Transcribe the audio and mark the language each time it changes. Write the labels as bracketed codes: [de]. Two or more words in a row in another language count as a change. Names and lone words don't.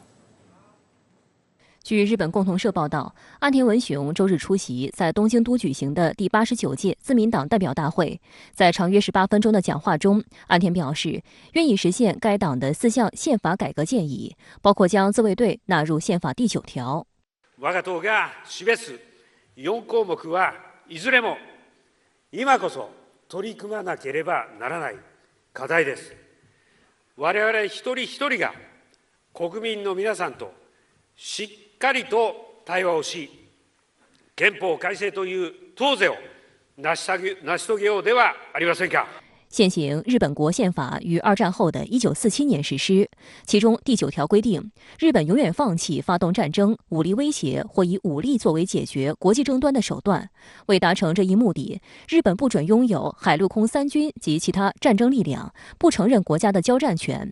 [zh] 据日本共同社报道，岸田文雄周日出席在东京都举行的第89届自民党代表大会，在长约18分钟的讲话中，岸田表示愿意实现该党的4项宪法改革建议，包括将自卫隊納入宪法第9条。 [ja] 我が党が示す4項目はいずれも今こそ取り組まなければならない課題です。我々一人一人が国民の皆さんとしっかりと対話をし、憲法改正という当是を成し遂げようではありませんか。 [zh] 现行日本国宪法于2战后的1947年实施，其中第9条规定，日本永远放弃发动战争、武力威胁或以武力作为解决国际争端的手段。为达成这一目的，日本不准拥有海陆空3军及其他战争力量，不承认国家的交战权。